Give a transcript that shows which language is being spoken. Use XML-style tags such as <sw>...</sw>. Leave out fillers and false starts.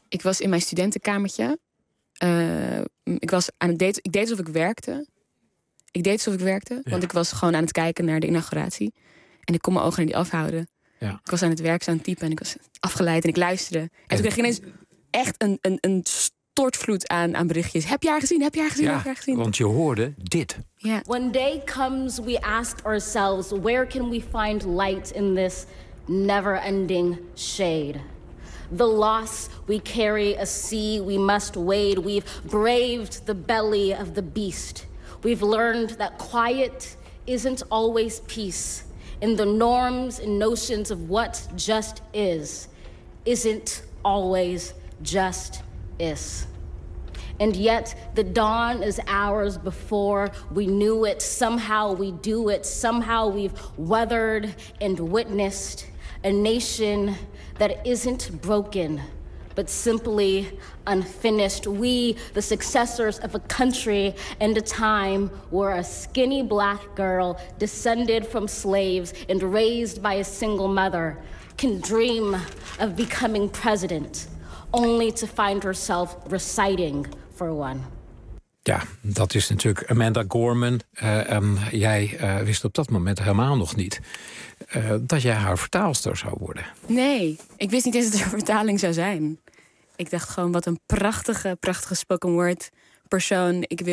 <nl>Ik was in mijn studentenkamertje. Ik deed alsof ik werkte. Ja. Want ik was gewoon aan het kijken naar de inauguratie. En ik kon mijn ogen niet afhouden. Ja. Ik was aan het werk, aan het typen. En ik was afgeleid en ik luisterde. En toen kreeg ik ineens echt een stortvloed aan berichtjes. Heb je haar gezien? Want je hoorde dit. Ja.</nl> <en>When day comes, we ask ourselves, where can we find light in this never-ending shade? The loss we carry, a sea we must wade. We've braved the belly of the beast. We've learned that quiet isn't always peace. In the norms and notions of what just is, isn't always just is. And yet the dawn is ours before we knew it. Somehow we do it. Somehow we've weathered and witnessed a nation that isn't broken, but simply unfinished. We, the successors of a country and a time where a skinny black girl descended from slaves and raised by a single mother can dream of becoming president, only to find herself reciting for one.</en> <nl>Ja, dat is natuurlijk Amanda Gorman. Jij wist op dat moment helemaal nog niet dat jij haar vertaalster zou worden. Nee, ik wist niet eens dat er een vertaling zou zijn. Ik dacht gewoon, wat een prachtige, prachtige spoken word persoon.</nl>